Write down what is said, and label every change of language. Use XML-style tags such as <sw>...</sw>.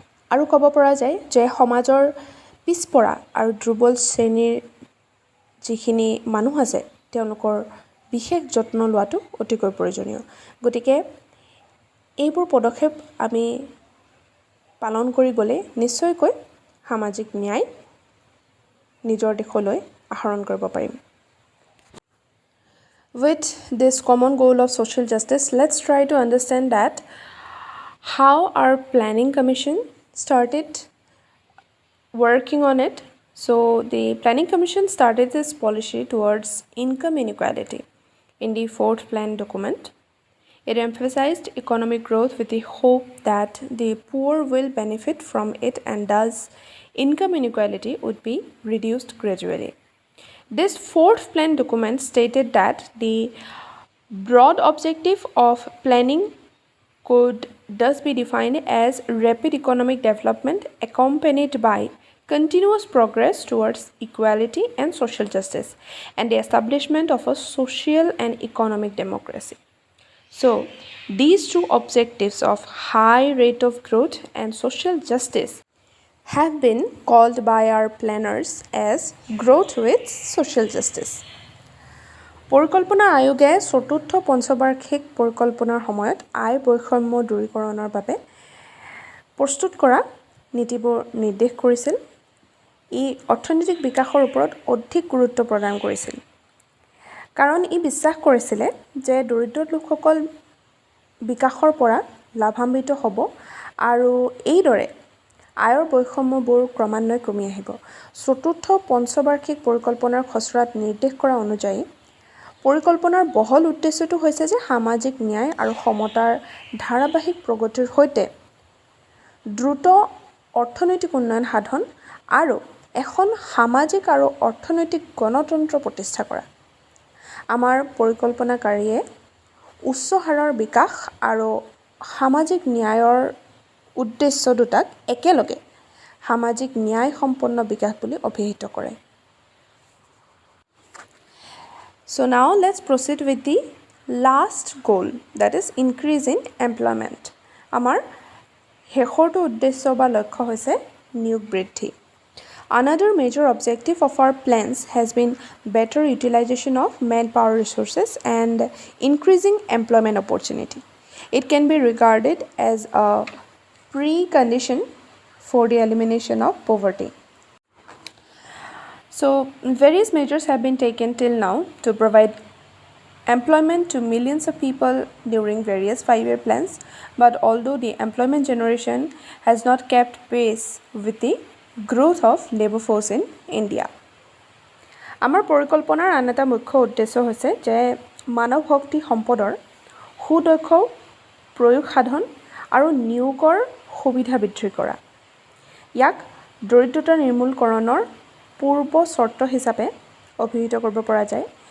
<as>আৰু ক'ব পৰা যায় যে সমাজৰ পিছপৰা আৰু দুৰ্বল শ্ৰেণীৰ যিখিনি মানুহ আছে তেওঁলোকৰ বিশেষ যত্ন লোৱাটো অতিকৈ প্ৰয়োজনীয়। গতিকে এইবোৰ পদক্ষেপ আমি পালন কৰি গ'লে নিশ্চয়কৈ সামাজিক ন্যায় নিজৰ দেশলৈ আহৰণ কৰিব পাৰিম।</as> <en>With this common goal of social justice, let's try to understand that how our planning commission started working on it. So the planning commission started this policy towards income inequality in the fourth plan document. It emphasized economic growth with the hope that the poor will benefit from it and thus income inequality would be reduced gradually. This fourth plan document stated that the broad objective of planning could thus be defined as rapid economic development accompanied by continuous progress towards equality and social justice, and the establishment of a social and economic democracy. So, these two objectives of high rate of growth and social justice have been called by our planners as growth with social justice.</en> <as>পৰিকল্পনা আয়োগে চতুৰ্থ পঞ্চবাৰ্ষিক পৰিকল্পনাৰ সময়ত আয় বৈষম্য দূৰীকৰণৰ বাবে প্ৰস্তুত কৰা নীতিবোৰ নিৰ্দেশ কৰিছিল। ই অৰ্থনৈতিক বিকাশৰ ওপৰত অধিক গুৰুত্ব প্ৰদান কৰিছিল, কাৰণ ই বিশ্বাস কৰিছিলে যে দৰিদ্ৰ লোকসকল বিকাশৰ পৰা লাভান্বিত হ'ব আৰু এইদৰে আয়ৰ বৈষম্যবোৰ ক্ৰমান্বয়ে কমি আহিব। চতুৰ্থ পঞ্চবাৰ্ষিক পৰিকল্পনাৰ খচৰাত নিৰ্দেশ কৰা অনুযায়ী পৰিকল্পনাৰ বহল উদ্দেশ্যটো হৈছে যে সামাজিক ন্যায় আৰু সমতাৰ ধাৰাবাহিক প্ৰগতিৰ সৈতে দ্ৰুত অৰ্থনৈতিক উন্নয়ন সাধন আৰু এখন সামাজিক আৰু অৰ্থনৈতিক গণতন্ত্ৰ প্ৰতিষ্ঠা কৰা। আমাৰ পৰিকল্পনাকাৰীয়ে উচ্চ হাৰৰ বিকাশ আৰু সামাজিক ন্যায়ৰ উদ্দেশ্য দুটাক একেলগে সামাজিক ন্যায় সম্পন্ন বিকাশ বুলি অভিহিত কৰে।</as> <en>So now let's proceed with the last goal, that is increase in employment.</en> <as>আমাৰ শেষৰটো উদ্দেশ্য বা লক্ষ্য হৈছে নিয়োগ বৃদ্ধি।</as> <en>Another major objective of our plans has been better utilization of manpower resources and increasing employment opportunity. It can be regarded as a precondition for the elimination of poverty. So, various measures have been taken till now to provide employment to millions of people during various 5-year plans, but although the employment generation has not kept pace with the growth of labor force in India.</en> <as>আমাৰ পৰিকল্পনাৰ আন এটা মুখ্য উদ্দেশ্য হৈছে যে মানৱ শক্তি সম্পদৰ সুদক্ষ প্ৰয়োগ সাধন আৰু নিয়োগৰ সুবিধা বৃদ্ধি কৰা। ইয়াক দৰিদ্ৰতা নিৰ্মূলকৰণৰ পূৰ্ব চৰ্ত হিচাপে অভিহিত কৰিব পৰা যায়।</as>